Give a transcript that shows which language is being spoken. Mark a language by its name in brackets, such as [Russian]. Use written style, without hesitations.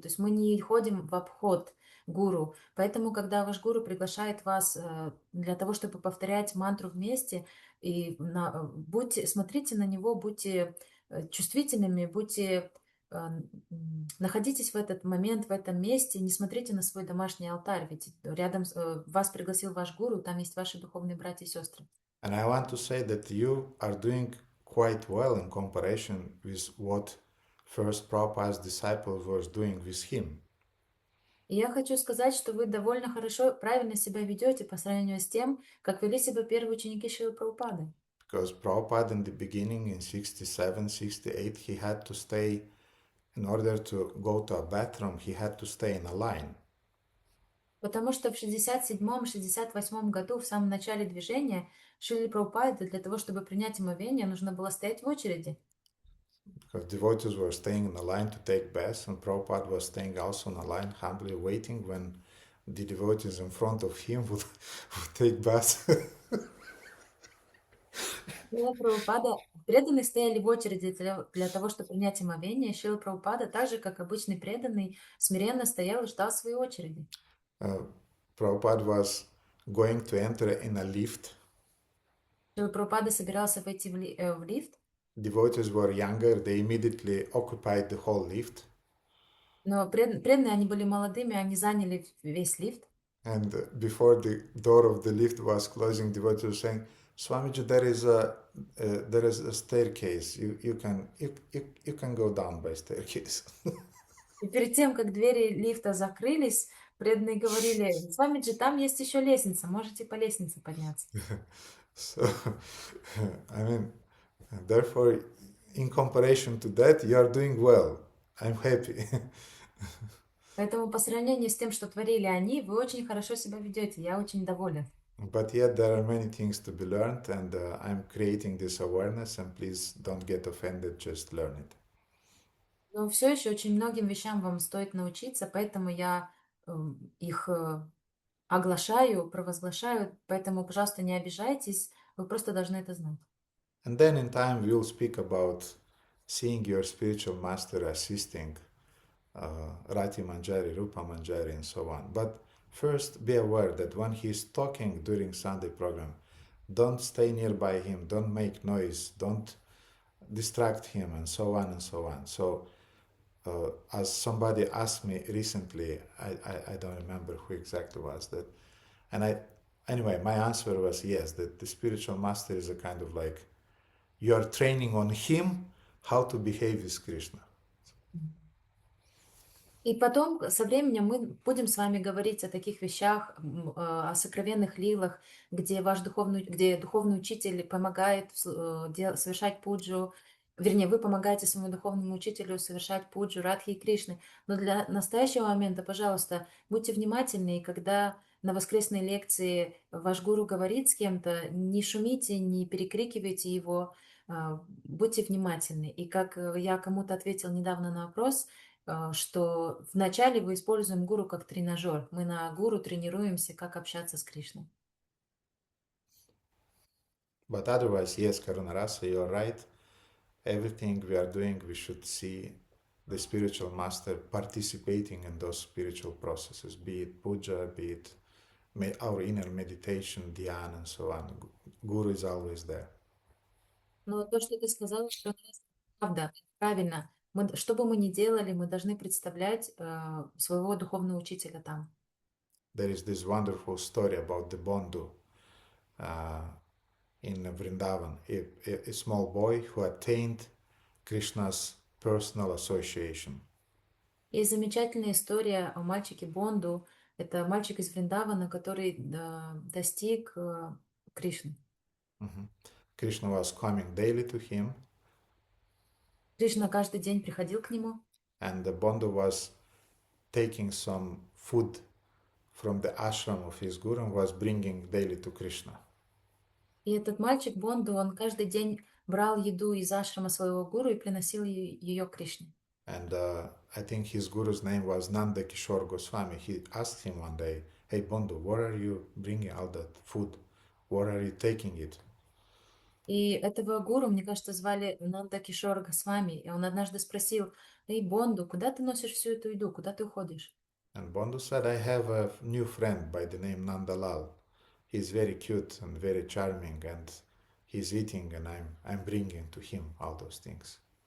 [Russian] То есть мы не ходим в обход гуру. Поэтому, когда ваш гуру приглашает вас для того, чтобы повторять мантру вместе, и смотрите на него, будьте чувствительными, будьте, находитесь в этот момент, в этом месте, не смотрите на свой домашний алтарь, ведь рядом вас пригласил ваш гуру, там есть ваши духовные братья и сестры. [English] And I want to say that you are doing quite well in comparison with what first Prabhupada's disciple was doing with him. [Russian] И я хочу сказать, что вы довольно хорошо, правильно себя ведете по сравнению с тем, как вели себя первые ученики Шрилы Прабхупады. [English] Because Prabhupada in the beginning, in 67, 68, he had to stay, in order to go to a bathroom, he had to stay in a line. [Russian] Потому что в 67-м, 68-м году, в самом начале движения, Шриле Прабхупаде для того, чтобы принять омовение, нужно было стоять в очереди. [English] Because devotees were staying in a line to take baths, and Prabhupada was staying also in a line, humbly waiting when the devotees in front of him would take baths. [Russian] Шрила Прабхупада, преданные стояли в очереди для того, чтобы принять омовение. Шрила Прабхупада, так же, как обычный преданный, смиренно стоял и ждал своей очереди. [English] Prabhupada was going to enter in a lift. [Russian] Шрила Прабхупада собирался войти в лифт, [English] Devotees were younger, they immediately occupied the whole lift. [Russian] но преданные, они были молодыми, они заняли весь лифт. [English] And before the door of the lift was closing, devotees were saying, Swamiji, there is a staircase. You can go down by staircase. [Russian] И перед тем, как двери лифта закрылись, преданные говорили: Свамиджи, там есть еще лестница, можете по лестнице подняться. [English] So, I mean, therefore, in comparison to that, you are doing well. I'm happy. [Russian] Поэтому по сравнению с тем, что творили они, вы очень хорошо себя ведете. Я очень доволен. [English] But yet there are many things to be learned, and I'm creating this awareness, and please don't get offended, just learn it. [Russian] Но все еще очень многим вещам вам стоит научиться, поэтому я их оглашаю, провозглашаю, поэтому, пожалуйста, не обижайтесь, вы просто должны это знать. [English] And then in time we'll speak about seeing your spiritual master assisting Rati Manjari, Rupa Manjari, and so on. But first be aware that when he's talking during Sunday program, don't stay nearby him, don't make noise, don't distract him, and so on and so on. So as somebody asked me recently, I don't remember who exactly was that, and anyway, my answer was yes, that the spiritual master is a kind of like, you are training on him how to behave with Krishna. [Russian] И потом, со временем, мы будем с вами говорить о таких вещах, о сокровенных лилах, где духовный учитель помогает совершать пуджу, вернее, вы помогаете своему духовному учителю совершать пуджу Радхи и Кришны. Но для настоящего момента, пожалуйста, будьте внимательны, и когда на воскресной лекции ваш гуру говорит с кем-то, не шумите, не перекрикивайте его, будьте внимательны. И как я кому-то ответил недавно на вопрос, что вначале вы используем гуру как тренажер. Мы на гуру тренируемся, как общаться с Кришной. [English] But otherwise, yes, Karunarasa, you're right. Everything we are doing, we should see the spiritual master participating in those spiritual processes, be it puja, be it our inner meditation, dhyana, and so on. Guru is always there. [Russian] Но то, что ты сказала, правда, правильно. Что бы мы ни делали, мы должны представлять своего духовного учителя там. [English] There is this wonderful story about the Bandhu in Vrindavan, a small boy who attained Krishna's personal association. [Russian] Есть замечательная история о мальчике Бонду. Это мальчик из Вриндавана, который достиг Кришны. [English] Krishna was coming daily to him. [Russian] Кришна каждый день приходил к нему. [English] And the Bandhu was taking some food from the ashram of his guru and was bringing daily to Krishna. [Russian] И этот мальчик Бонду, он каждый день брал еду из ашрама своего гуру и приносил ее к Кришне. [English] And I think his guru's name was Nanda Kishore Goswami. He asked him one day, "Hey Bandhu, where are you bringing all that food? Where are you taking it?" [Russian] И этого гуру, мне кажется, звали Нанда Кишор Госвами. И он однажды спросил: «Эй, Бонду, куда ты носишь всю эту еду? Куда ты уходишь?» [English] And Bandhu said, "I have a new friend by the name Nandalal. He's very cute and very charming, and he's eating, and I'm bringing to him all those things."